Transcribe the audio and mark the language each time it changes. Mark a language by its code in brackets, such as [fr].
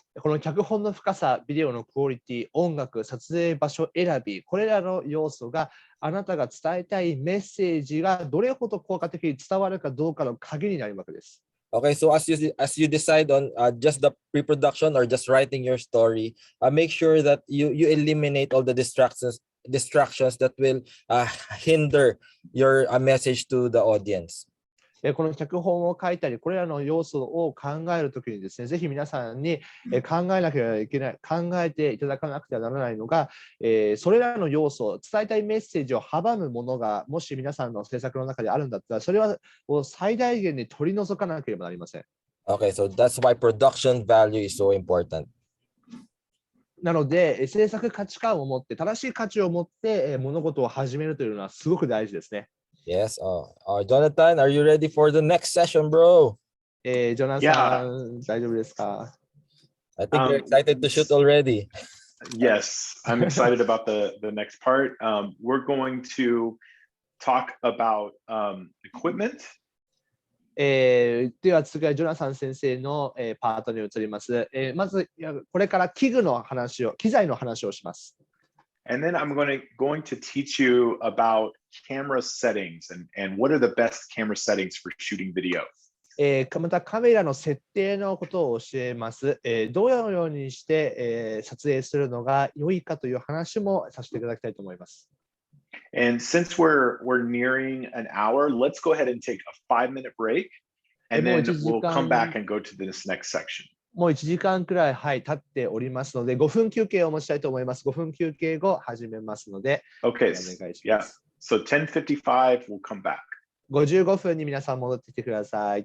[ja] この脚本の深さ、ビデオのクオリティ、音楽、撮影場所選び、これらの要素があなたが伝えたいメッセージがどれほど効果的に伝わるかどうかの鍵になるわけです。 [en] Okay, so as you decide on just the pre-production or just writing your story, make sure that you eliminate all the distractions that will hinder your message to the audience. [ja] この脚本を書いたり、これらの要素を考えるときにですね、ぜひ皆さんに考えなければいけない、考えていただかなくてはならないのが、それらの要素、伝えたいメッセージを阻むものが、もし皆さんの制作の中であるんだったら、それは最大限に取り除かなければなりません。 [en] Okay, so that's why production value is so important. [ja] なので、制作価値観を持って、正しい価値を持って物事を始めるというのはすごく大事ですね。 [en] Yes. Jonathan, are you ready for the next session, bro? [ja] ジョナサン、大丈夫ですか？ [en] I think you're excited to shoot already. Yes, I'm excited about the next part. We're going to talk about equipment [ja] では次はジョナサン先生の、パートに移ります。まず、これから機材の話をします。 [en] And then I'm going to teach you about camera settings and what are the best camera settings for shooting video. [ja] またカメラの設定のことを教えます。どのようにして、撮影するのが良いかという話もさせていただきたいと思います。 [en] And since we're nearing an hour, let's go ahead and take a 5-minute break, and then we'll come back and go to this next section. [ja] もう1時間くらい、経っておりますので、5分休憩を持ちたいと思います。5分休憩後始めますので、 [en] Okay, [ja] お願いしま [en] yeah. [ja] す。 [en] So 10:55, we'll come back. [ja] 55分に皆さん戻ってきてください。